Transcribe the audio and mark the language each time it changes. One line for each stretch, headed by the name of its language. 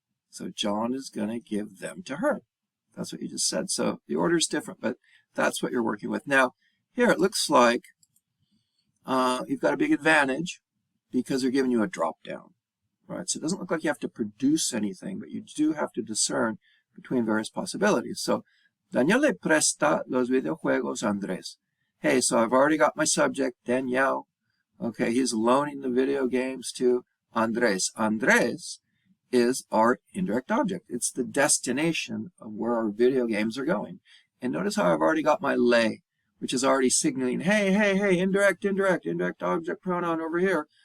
English: So John is going to give them to her. That's what you just said. So the order is different, but that's what you're working with. Now, here it looks like you've got a big advantage because they're giving you a drop down. Right? So it doesn't look like you have to produce anything, but you do have to discern between various possibilities.
Spanish: So, Daniel le presta los videojuegos a Andrés.
English: Hey, so I've already got my subject, Daniel. Okay, he's loaning the video games to Andrés. Andrés is our indirect object. It's the destination of where our video games are going. And notice how I've already got my le, which is already signaling, hey, hey, hey, indirect object pronoun over here.